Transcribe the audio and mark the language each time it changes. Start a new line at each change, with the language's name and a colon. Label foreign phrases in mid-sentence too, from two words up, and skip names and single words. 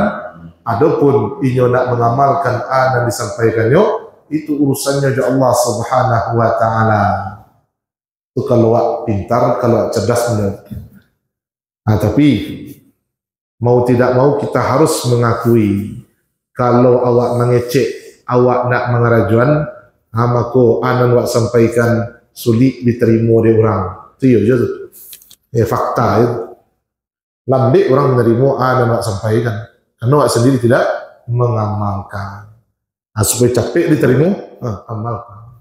Indonesian: Adapun inyo nak mengamalkan yang disampaikannya, itu urusannya juga Allah
Arabic: Subhanahu wa taala.
Indonesian: Itu kalau awak pintar, kalau awak cerdas benar. Tapi mau tidak mau kita harus mengakui kalau awak mengecek,
Minangkabau: awak nak mengarajuan,
Indonesian: maka
Minangkabau: anan awak
Indonesian: sampaikan sulit diterima oleh orang. Itu ya tu. Ya fakta itu. Lambat orang menerima
Minangkabau: anan awak
Indonesian: sampaikan. Karena awak sendiri tidak mengamalkan. Supaya capek diterima, amalkan.